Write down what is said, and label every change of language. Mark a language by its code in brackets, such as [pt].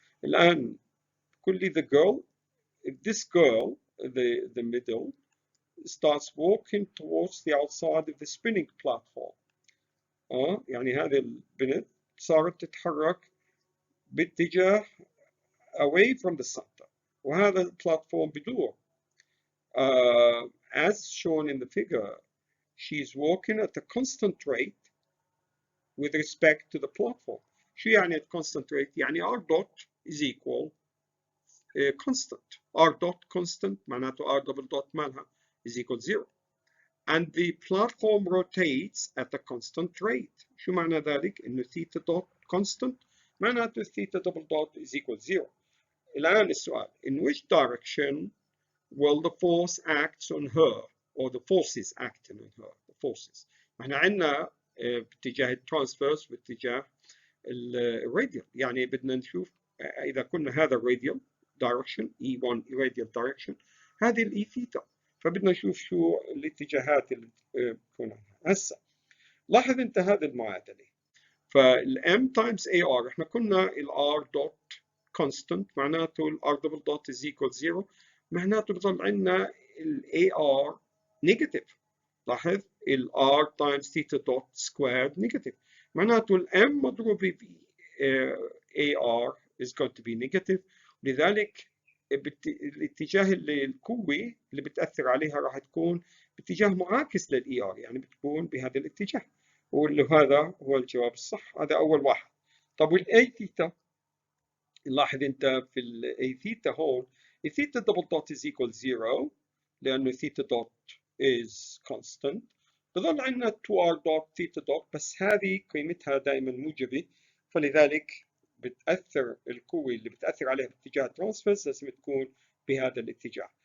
[ar] الآن بيقول لي [en] the girl if this girl the middle starts walking towards the outside of the spinning platform. [ar] يعني هذه البنت صارت تتحرك باتجاه [en] away from the center [ar] وهذا البلاتفورم بدور. [en] As shown in the figure, she is walking at a constant rate with respect to the platform. [ar] شو يعني [en] constant rate؟ [ar] يعني [en] R dot is equal constant. R dot constant [ar] معناته [en] R double dot [ar] مالها [en] is equal 0. And the platform rotates at a constant rate. [ar] شو معنى ذلك؟ إنه [en] theta dot constant [ar] معناته [en] theta double dot is equal 0. [ar] الآن السؤال [en] in which direction will the force act on her or the forces acting on her? The forces. [ar] احنا عندنا باتجاه الترانسفيرس واتجاه الراديال. يعني بدنا نشوف إذا كنا هذا الراديال direction E1 radial direction هذه الإي ثيتا فبدنا نشوف شو الاتجاهات اللي بتكون عنها. هسه لاحظ انت هذه المعادله فالm times ar احنا كنا الr dot constant معناته الr double dot [en] is equal 0 [ar] معناته بضل عندنا ar negative. لاحظ الr times theta dot squared negative معناته الm مضروب ب ar [en] is going to be negative. [ar] لذلك الاتجاه اللي القوة اللي بتأثر عليها راح تكون باتجاه معاكس للإي آر يعني بتكون بهذا الاتجاه وهذا هو الجواب الصح. هذا أول واحد. طب والأي ثيتا لاحظ أنت في الأي ثيتا هون الثيتا دبل دوت [en] is equal 0 [ar] لأنه ثيتا دوت [en] is constant [ar] بظل عندنا 2r دوت ثيتا دوت بس هذه قيمتها دائما موجبة فلذلك بتأثر القوة اللي بتأثر عليها باتجاه ترانسفيرس لازم تكون بهذا الاتجاه.